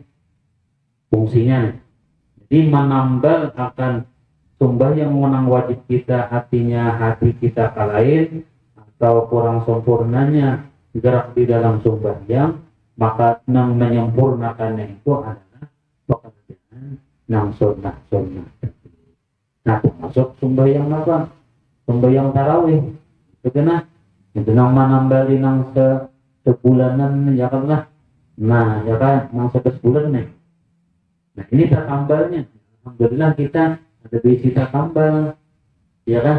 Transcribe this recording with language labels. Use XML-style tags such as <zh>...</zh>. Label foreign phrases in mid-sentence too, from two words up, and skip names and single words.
<id>Fungsinya jadi menambal akan sembahyang menang wajib kita, artinya hati kita kalain atau kurang sempurnanya gerak di dalam sembahyang, maka yang menyempurnakannya itu adalah pekerjaan yang sunnah-sunnah. Nah, termasuk sembahyang apa? Sembahyang tarawih.</id> <bjn>Itu kena itu nang menambali nang sebulanan ya kan lah. Nah, ya kan nang sebulan nih. Nah, ini takambalnya.</bjn> <id>Alhamdulillah kita ada bisi takambal, ya kan?</id>